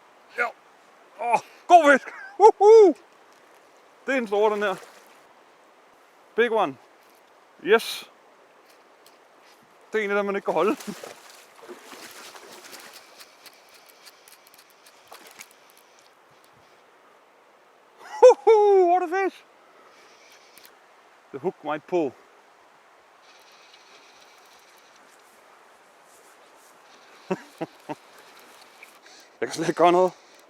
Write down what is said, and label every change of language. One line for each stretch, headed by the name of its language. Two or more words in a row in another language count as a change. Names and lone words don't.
Danish: Ja. God fisk! Woohoo! Det er en stor, den her.
English: Big one. Yes.
Danish: Det er en af dem, man ikke kan holde.
English: Woohoo! What a fish! The hook might pull.
Danish: Jeg kan slet ikke gøre noget.